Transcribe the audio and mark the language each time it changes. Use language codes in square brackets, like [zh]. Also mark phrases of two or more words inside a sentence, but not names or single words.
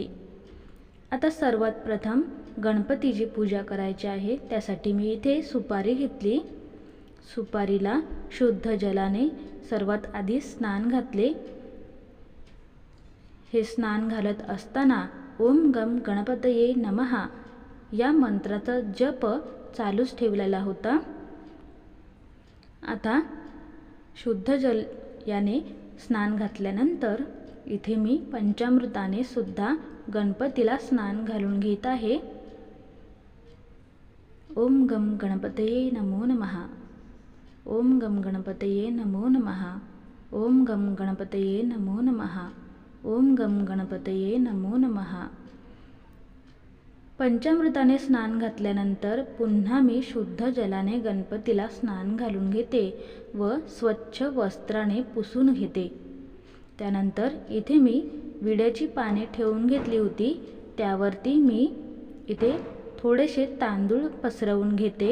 [mr] आता सर्वात प्रथम गणपतीची पूजा करायची आहे, त्यासाठी मी इथे सुपारी घेतली। सुपारीला शुद्ध जलाने सर्वात आधी स्नान घातले। हे स्नान घालत असताना [sa] ओम गम गणपतये नमः [mr] या मंत्राचा जप चालूच ठेवलेला होता। आता शुद्ध जल याने स्नान घातल्यानंतर इथे मी पंचामृताने सुद्धा गणपतीला स्नान घालून घेत आहे। [sa] ओम गम गणपतये नमो नमः, ओम गम गणपतये नमो नमः, ओम गम गणपतये नमो नमः, ओम गम गणपतये नमो नमः। [mr] पंचामृताने स्नान घातल्यानंतर पुन्हा मी शुद्ध जलाने गणपतीला स्नान घालून घेते व स्वच्छ वस्त्राने पुसून घेते। त्यानंतर इथे मी विड्याची पाने ठेवून घेतली होती, त्यावरती मी इथे थोडेसे तांदूळ पसरवून घेते।